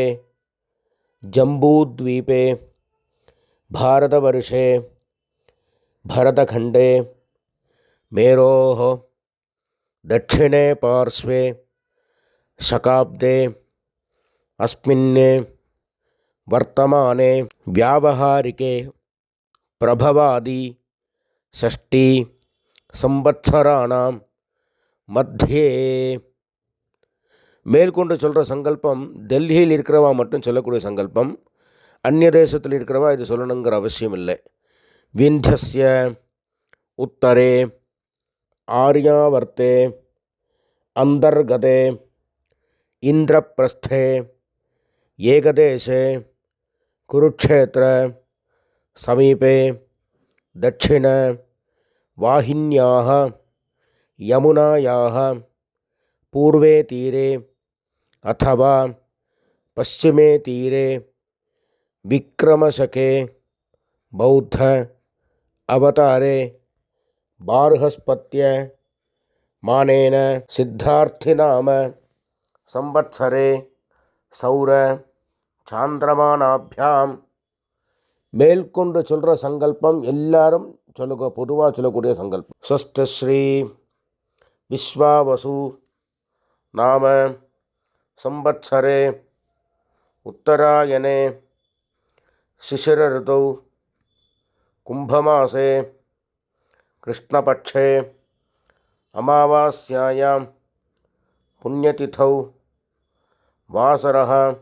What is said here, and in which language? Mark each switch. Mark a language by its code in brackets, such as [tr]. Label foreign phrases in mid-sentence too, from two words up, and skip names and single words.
[sa] जम्बूद्वीपे भारतवर्षे भरतखण्डे मेरोः दक्षिणे पार्श्वे शकाब्दे अस्मिन् वर्तमाने व्यावहारिके प्रभवादि 6 संवत्सराणां मध्ये. [ta] மேற்கொண்டு சொல்கிற சங்கல்பம் டெல்லியில் இருக்கிறவா மட்டும் சொல்லக்கூடிய சங்கல்பம். அந்நிய தேசத்தில் இருக்கிறவா இது சொல்லணுங்கிற அவசியம் இல்லை. [sa] விந்தியஸ்ய उत्तरे आर्यावर्ते अंतर्गते इंद्रप्रस्थे एकदेशे कुरुक्षेत्र समीपे दक्षिण वाहिन्याः यमुनायाः पूर्वे तीरे अथवा पश्चिमे तीरे विक्रमशके बौद्ध अवतारे बार्हस्पत्य मानेन सिद्धार्थिनाम संवत्सरे सौर चान्द्रमानाभ्याम्. [ta] மேற்கொண்டு சொல்கிற சங்கல்பம் எல்லாரும் பொதுவாக சொல்லக்கூடிய சங்கல்பம். [sa] स्वस्तिश्री विश्वावसु नाम संवत्सरे उत्तरायणे शिशिर ऋतौ कुम्भमासे कृष्णपक्षे अमावास्यायां पुण्यतिथौ वासरः